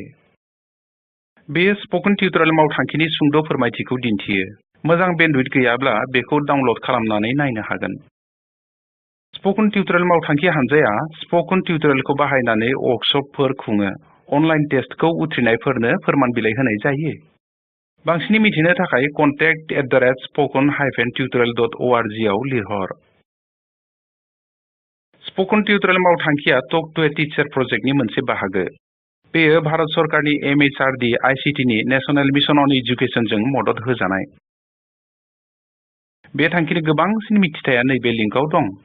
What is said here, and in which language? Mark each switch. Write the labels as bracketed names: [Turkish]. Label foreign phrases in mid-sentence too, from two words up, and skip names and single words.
[Bodo] बेयो स्प'कन टिउटरियेल मावथांखिनि सुंद' फोरमायथिखौ दिन्थियो। मोजां बेन्डविड्थ गैयाब्ला बेखौ डाउनल'ड खालामनानै नायनो हागोन। स्प'कन टिउटरियेल मावथांखि हानजाया स्प'कन टिउटरियेलखौ बाहायनानै वर्कशपफोर खुङो। अनलाइन टेस्टखौ उथ्रिनायफोरनो फोरमान बिलाइ होनाय जायो। बांसिनै मिथिनो थाखाय contact@spoken-tutorial.org आव लिरहर। स्प'कन टिउटरियेल मावथांखिया टक टु ए टिचार प्रजेक्टनि मोनसे बाहागो। बेयो भारत सरकारनि MHRD ICT नि नेशनेल मिशन अन एजुकेशनजों मदद होजानाय। बे थांखिनि गोबांसिन मिथिथाया नैबे लिंकआव दं।